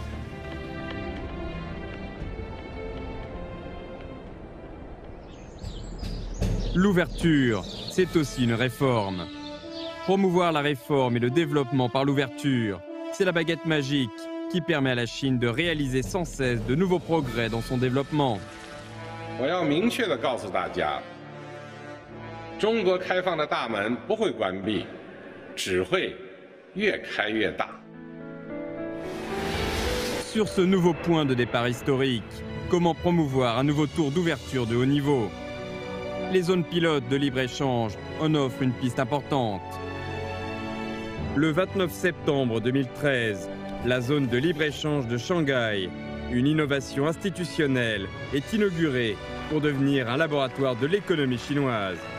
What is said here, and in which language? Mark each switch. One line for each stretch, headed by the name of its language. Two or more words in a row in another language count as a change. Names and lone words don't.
French: L'ouverture, c'est aussi une réforme. Promouvoir la réforme et le développement par l'ouverture, c'est la baguette magique qui permet à la Chine de réaliser sans cesse de nouveaux progrès dans son développement.
Chinese: 我要明确地告诉大家，中国开放的大门不会关闭，只会越开越大。
French: Sur ce nouveau point de départ historique, comment promouvoir un nouveau tour d'ouverture de haut niveau? Les zones pilotes de libre-échange en offrent une piste importante. Le 29 septembre 2013, la zone de libre-échange de Shanghai, une innovation institutionnelle, est inaugurée pour devenir un laboratoire de l'économie chinoise.